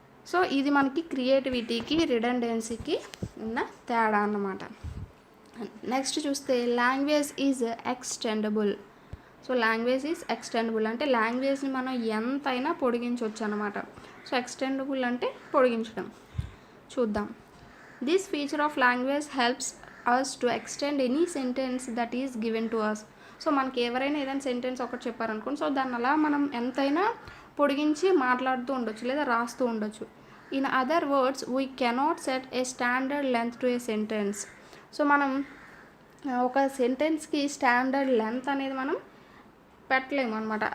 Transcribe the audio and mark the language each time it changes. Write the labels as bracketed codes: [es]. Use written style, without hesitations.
[te] So ఇది మనకి క్రియేటివిటీకి రిడెండెన్సీకి ఉన్న తేడా అన్నమాట. నెక్స్ట్ చూస్తే [en] Language is extendable. [te] So language is extendable అంటే లాంగ్వేజ్ని మనం ఎంతైనా పొడిగించవచ్చు అనమాట. సో ఎక్స్టెండబుల్ అంటే పొడిగించడం. చూద్దాం. [en] This feature of language helps us to extend any sentence that is given to us. [te] So మనకి ఎవరైనా ఏదైనా సెంటెన్స్ ఒకటి చెప్పారనుకోండి, సో దాన్ని అలా మనం ఎంతైనా పొడిగించి మాట్లాడుతూ ఉండొచ్చు లేదా రాస్తూ ఉండొచ్చు. [en] In other words we cannot set a standard length to a sentence. [te] So మనం ఒక సెంటెన్స్కి స్టాండర్డ్ లెంత్ అనేది మనం పెట్టలేము అనమాట.